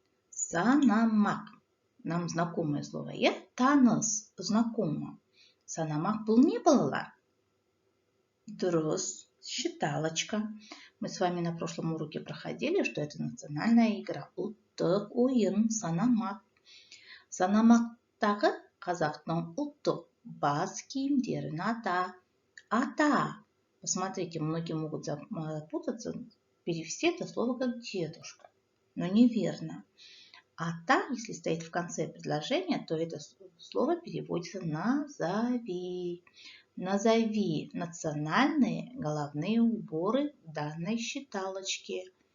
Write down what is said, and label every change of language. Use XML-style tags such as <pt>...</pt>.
<ru>Санамақ. Нам знакомое слово. Таныс, знакомо.</ru> <kk>Санамақ бұл не, балалар? Дұрыс, считалочка.</kk> <ru>Мы с вами на прошлом уроке проходили, что это национальная игра.</ru> <kk>Ұлттық ойын, санамақ. Санамақтағы қазақтың ұлттық бас киімдерін ата.</kk> <ru>Посмотрите, многие могут запутаться, перевести это слово как дедушка. Но неверно. Ата, если стоит в конце предложения, то это слово переводится назови. Назови национальные головные уборы данной считалочки.</ru>